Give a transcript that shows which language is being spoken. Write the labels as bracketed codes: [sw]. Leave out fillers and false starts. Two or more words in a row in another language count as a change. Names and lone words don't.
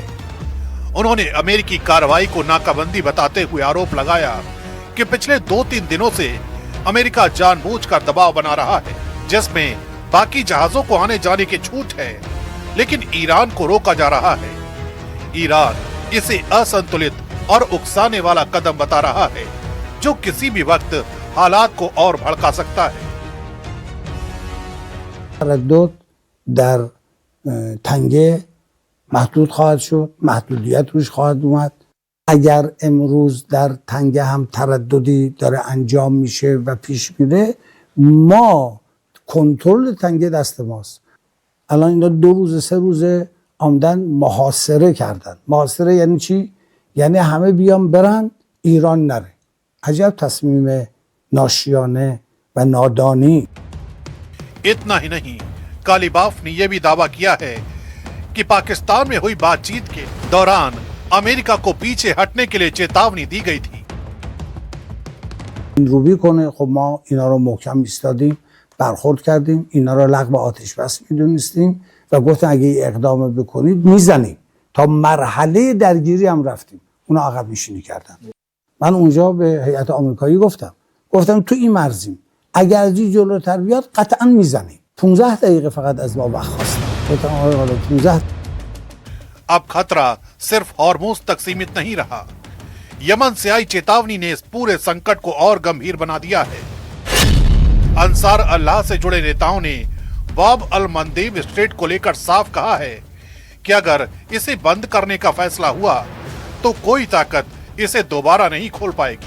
[hi] उन्होंने अमेरिकी कार्रवाई को नाकाबंदी बताते हुए आरोप लगाया कि पिछले 2-3 दिनों से अमेरिका जानबूझकर दबाव बना रहा है, जिसमें बाकी जहाजों को आने जाने की छूट है, लेकिन ईरान को रोका जा रहा है। ईरान इसे असंतुलित और उकसाने वाला कदम बता रहा है जो किसी भी वक्त हालात को और भड़का सकता है। [fa] تردد در تنگه محدود خواهد شد، محدودیت روش خواهد اومد. اگر امروز در تنگه هم ترددی داره انجام میشه و پیش میره، ما کنترل تنگه دست ماست. الان اینا 2 روز 3 روز آمدن محاصره کردن. محاصره یعنی چی؟ یعنی همه بیان برن ایران نره. عجب تصمیم ناشیانه و نادانی. [hi] इतना ही नहीं, कालिबाफ ने यह भी दावा किया है कि पाकिस्तान में हुई बातचीत के दौरान अमेरिका को पीछे हटने के लिए चेतावनी दी गई थी। [fa] روبی کنه. خب ما اینا رو محکم ایستادیم، برخورد کردیم، اینا رو لغو آتش بس میدونستیم و گفتن اگه اقدام بکنید میزنیم. تا مرحله درگیری هم رفتیم، اونا عقب نشینی کردن. من اونجا به هیئت آمریکایی گفتم تو این مرزیم، اگر از این جلوتر بیاد قطعا میزنیم. 15 دقیقه فقط از ما وقت خواستم. گفتم آقای حالا 15. [hi] अब खतरा सिर्फ होर्मुज तक सीमित नहीं रहा। यमन से आई चेतावनी ने इस पूरे संकट को और गंभीर बना दिया है। अंसार अल्लाह से जुड़े नेताओं ने बाब अल मंदेब स्ट्रेट को लेकर साफ कहा है कि अगर इसे बंद करने का फैसला हुआ तो कोई ताकत इसे दोबारा नहीं खोल पाएगी।